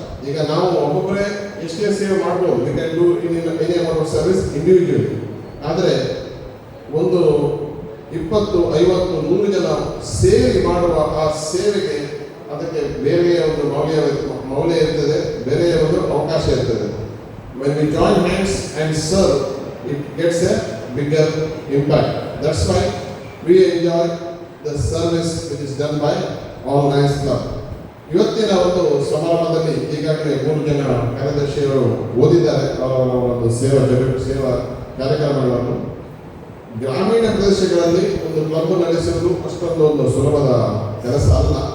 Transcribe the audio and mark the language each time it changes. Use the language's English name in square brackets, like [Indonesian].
[Kannada] ಈಗ ನಾವು ಒಬ್ಬೊಬ್ಬರೇ ಎಷ್ಟೇ ಸೇವೆ ಮಾಡ್ಬೋದು, [English] We can do in any amount of service individually. [Kannada] ಆದರೆ ಒಂದು 20, 50, 100 ಜನ ಸೇವೆ ಮಾಡುವ ಆ ಸೇವೆಗೆ ಅದಕ್ಕೆ ಬೇರೆಯ ಒಂದು ಮೌಲ್ಯ ಇರ್ತದೆ, ಬೇರೆಯ ಒಂದು ಅವಕಾಶ ಇರ್ತದೆ. [English] When we join hands and serve, it gets a bigger impact. That's why we enjoy the service which is done by all Lions Club. [Kannada] ಇವತ್ತಿನ ಒಂದು ಸಮಾರಂಭದಲ್ಲಿ ಈಗಾಗಲೇ 3 ಜನ ಕಾರ್ಯದರ್ಶಿಯವರು ಓದಿದ್ದಾರೆ ಅವರ ಒಂದು ಸೇವಾ ಕಾರ್ಯಕ್ರಮಗಳನ್ನು. ಗ್ರಾಮೀಣ ಪ್ರದೇಶಗಳಲ್ಲಿ ಒಂದು ಕ್ಲಬ್ ನಡೆಸುವುದು ಅಷ್ಟೊಂದು ಒಂದು ಸುಲಭದ ಕೆಲಸ ಅಲ್ಲ.